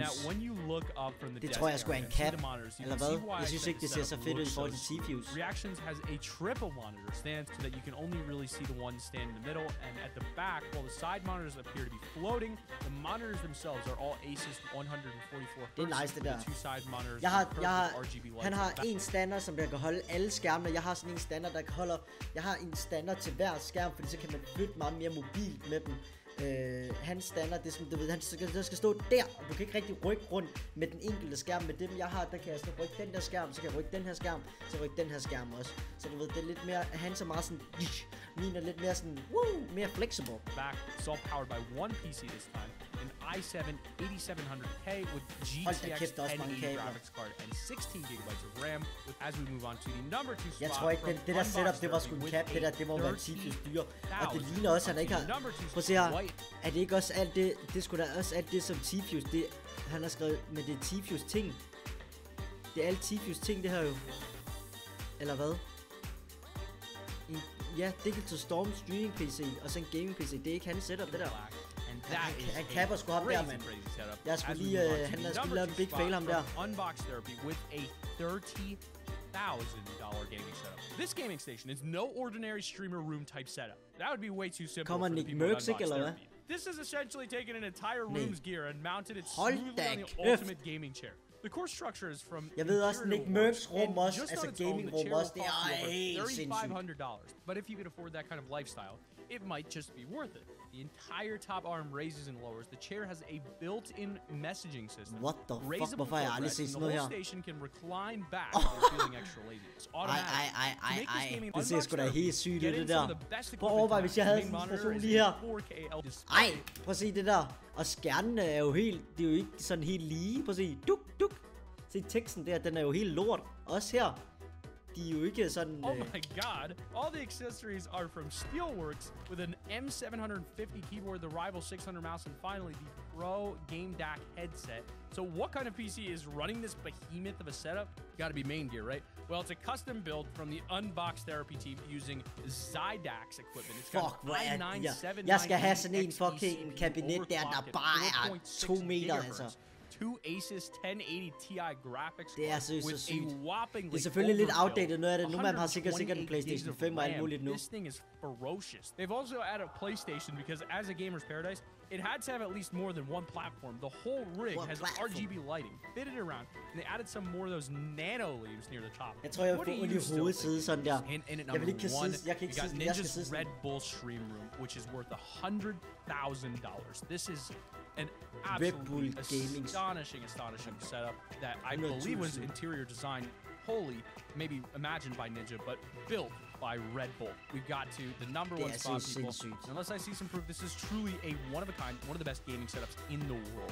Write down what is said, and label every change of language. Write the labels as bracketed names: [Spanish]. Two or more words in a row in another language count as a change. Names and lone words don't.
[English] Now, when you look up from the desk area, see the monitors, you can see why T-Fuse. Reactions has a triple monitor stand so that you can only really see the one stand in the middle, and at the back, while the side monitors appear to be floating, the monitors themselves are all Asus 144 Hz. [Danish] Det er nice, det der. [English] Two side monitors. [Danish] Han har en standard, som der kan holde alle skærmene. Jeg har sådan en standard, der kan holde. Jeg har en standard til hver skærm, fordi så kan man flytte meget mere mobilt med dem. Hans standard, det er sådan, du ved, han skal stå der, og du kan ikke rigtig rykke rundt med den enkelte skærm. Med dem jeg har, der kan jeg sådan rykke den der skærm, så kan jeg rykke den her skærm, så rykke den her skærm også. Så du ved, det er lidt mere, hans er meget sådan, min er lidt mere sådan, mere flexible. [English] Back, it's all powered by one PC this time, an i7 8700K with GTX 1080 graphics card and 16 gigabytes of RAM. As we move on to the number 2 spot. [Danish] Jeg tror ikke, det der setup, det var sgu en cap, det må være T-Fuse dyre. Og det ligner også, han ikke har. Prøv at se her. Er det ikke også alt det, det skulle da også alt det som T-Fuse, det han har skrevet med det T-Fuse ting. Det er alt T-Fuse ting, det her jo. Eller hvad? Ja, Digital Storm streaming PC og så en [English] gaming PC, [Danish] det er ikke hans setup, det der. Han kapper sgu ham der, mand. Jeg skulle lige, han har sgu lavet en [English] big fail [Danish] ham der. [English] Unbox Therapy with a $30,000 gaming setup. This gaming station is no ordinary streamer room type setup. That would be way too simple for the people at Unbox Therapy. This has essentially taken an entire room's gear and mounted it smoothly on the ultimate gaming chair. The core structure is from [Danish] jeg ved også Nick Mercs rum også, altså gaming rum også, det er helt sindssygt. [English] But if you could afford that kind of lifestyle, it might just be worth it. The entire top arm raises and lowers. The chair has a built-in messaging system. What the fuck? [Danish] Hvorfor har jeg aldrig set sådan noget her? [English] The whole station can recline back if you're feeling extra lazy. It's automatic. [Danish] Det ser sgu da helt sygt ud, det der. Prøv at overveje, hvis jeg havde sådan en station lige her. Ej, prøv at se det der. Og skærmen er jo helt, det er jo ikke sådan helt lige. Prøv at se, duk. Se teksten der, den er jo helt lort. Også her. De er jo ikke sådan... [English] Oh my god. All the accessories are from Steelworks with an M750 keyboard, the Rival 600 mouse, and finally the Pro Game DAC headset. So what kind of PC is running this behemoth of a setup? Gotta be main gear, right? Well, it's a custom build from the Unbox Therapy team using Zydax equipment. It's got fuck, [Danish] jeg skal have sådan en fucking kabinet der bare er 2 meter, altså. [English] Two Asus 1080 Ti graphics [Danish] det er så [English] with [Danish] sygt. [English] a whopping. [Danish] Det er selvfølgelig lidt outdated noget af det. Nu man har sikkert en PlayStation 5 og alt muligt nu. [English] This thing is ferocious. They've also added a PlayStation because as a gamer's paradise, it had to have at least more than one platform. The whole rig has RGB lighting fitted around, and they added some more of those nano leaves near the top. [Danish] Jeg tror jeg får ondt i hovedet sidde sådan der. Jeg vil ikke kan sidde. Jeg kan ikke sidde. Jeg skal sidde. [English] Red Bull Stream Room, which is worth $100,000. This is an absolutely astonishing setup that I believe was interior design wholly, maybe imagined by Ninja, but built by Red Bull. We've got to the number 1 spot, people. Unless I see some proof, this is truly a one-of-a-kind, one of the best gaming setups in the world.